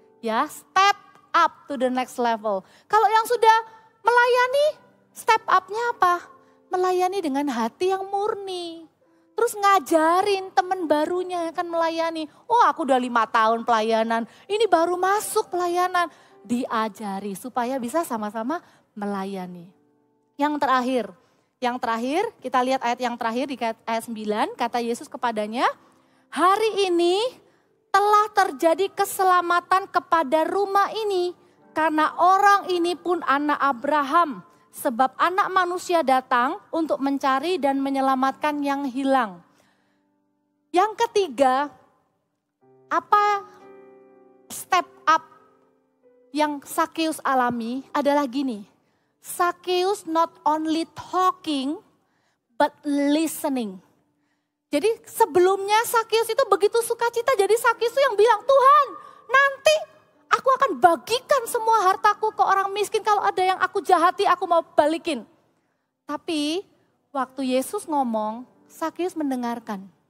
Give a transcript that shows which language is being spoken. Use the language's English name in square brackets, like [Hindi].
[English] Ya, step up to the next level. [Indonesian] Kalau yang sudah melayani, step up-nya apa? Melayani dengan hati yang murni. Terus ngajarin teman barunya yang akan melayani. Oh, aku udah 5 tahun pelayanan, ini baru masuk pelayanan. Diajari supaya bisa sama-sama melayani. Yang terakhir kita lihat ayat yang terakhir di ayat 9, kata Yesus kepadanya, hari ini telah terjadi keselamatan kepada rumah ini, karena orang ini pun anak Abraham. Sebab anak manusia datang untuk mencari dan menyelamatkan yang hilang. Yang ketiga, apa step up yang Zacchaeus alami adalah gini. [English] Zacchaeus not only talking, but listening. [Indonesian] Jadi sebelumnya Zacchaeus itu begitu sukacita, jadi Zacchaeus itu yang bilang, Tuhan nanti aku akan bagikan semua hartaku ke orang miskin. Kalau ada yang aku jahati, aku mau balikin. Tapi waktu Yesus ngomong, Zacchaeus mendengarkan.